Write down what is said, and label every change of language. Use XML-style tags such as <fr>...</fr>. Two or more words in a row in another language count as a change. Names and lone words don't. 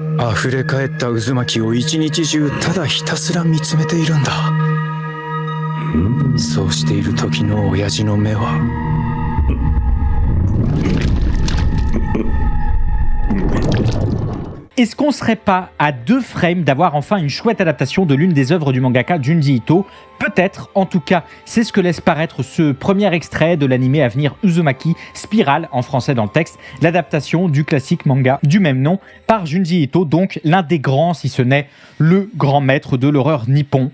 <ja>溢れ返った渦巻きを一日中ただひたすら見つめているんだ。そうしている時の親父の目は</ja> <fr>Est-ce qu'on serait pas à 2 frames d'avoir enfin une chouette adaptation de l'une des œuvres du mangaka Junji Ito ? Peut-être, en tout cas, c'est ce que laisse paraître ce premier extrait de l'animé à venir Uzumaki, Spirale en français dans le texte, l'adaptation du classique manga du même nom par Junji Ito, donc l'un des grands, si ce n'est le grand maître de l'horreur nippon.</fr>